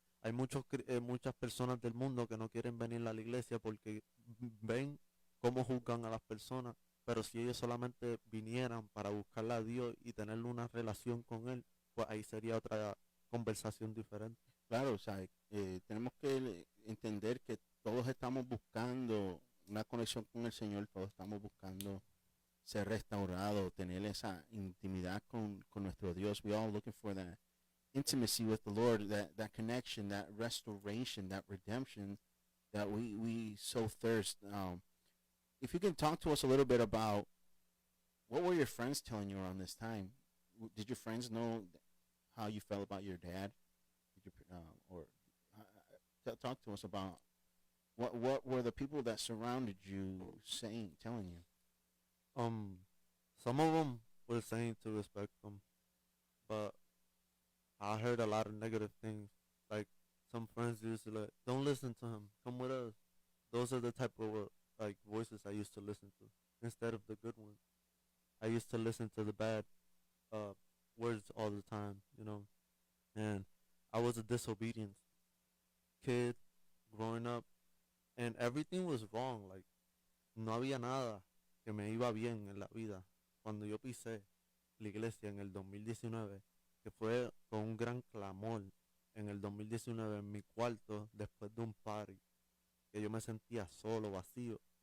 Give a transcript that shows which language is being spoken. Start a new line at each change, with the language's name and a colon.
Spanish: Hay muchas personas del mundo que no quieren venir a la iglesia porque ven cómo juzgan a las personas, pero si ellos solamente vinieran para buscarle a Dios y tener una relación con Él, pues ahí sería otra conversación diferente. Claro, o sea, tenemos que entender que todos estamos buscando una conexión con el Señor, todos estamos buscando ser restaurados, tener esa intimidad con nuestro Dios.
English: We all looking for that intimacy with the Lord, that connection, that restoration, that redemption that we so thirst. If you can talk to us a little bit about what were your friends telling you around this time? Did your friends know how you felt about your dad? Did you, or talk to us about what were the people that surrounded you saying, telling you? Um, some of them were saying to respect him, but I heard a lot of negative things. Like some friends used to like, don't listen to him. Come with us. Those are the type of like voices I used to listen to instead of the good ones. I used to listen to the bad uh words all the time, you know. And I was a disobedient kid growing up, and everything was wrong.
Spanish: Like no había nada que me iba bien en la vida. Cuando yo pisé la iglesia en el 2019, que fue con un gran clamor en el 2019 en mi cuarto después de un party, que yo me sentía solo, vacío.